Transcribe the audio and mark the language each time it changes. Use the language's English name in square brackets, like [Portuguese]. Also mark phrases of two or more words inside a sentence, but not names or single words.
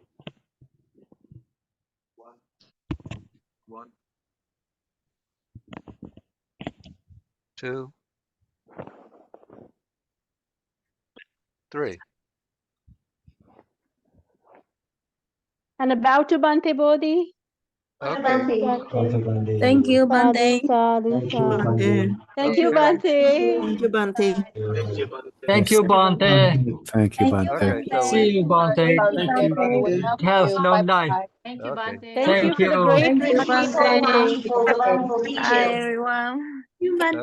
[English] 1, 2, 3. And about to Bhante Bodhi. Okay. Bhante. Thank you, Bhante. [Pali] Sadhu, sadhu. [English] Thank you, Okay. Bhante. Thank you, Bhante. Thank you, Bhante. Thank you, Bhante. Okay, so See you, Bhante. Have a long night. Thank you, Okay. Bhante. Thank you Thank for the you. great Thank you, retreat, Bhante. Bhante. Hi, everyone. You, Bhante.